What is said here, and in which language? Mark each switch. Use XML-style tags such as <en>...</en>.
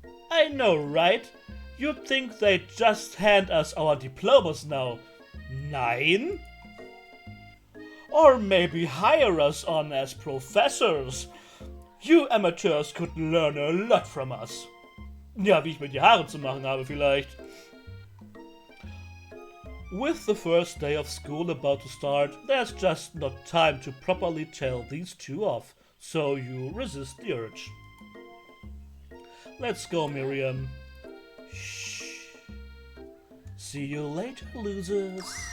<en>I know, right? You'd think they'd just hand us our diplomas now.</en> <de>Nein?</de> <en>Or maybe hire us on as professors. You amateurs could learn a lot from us.</en> <de>Ja, wie ich mir die Haare zu machen habe vielleicht.</de> <en>With the first day of school about to start, there's just not time to properly tell these two off, so you resist the urge. Let's go, Miriam. Shh. See you later, losers.</en>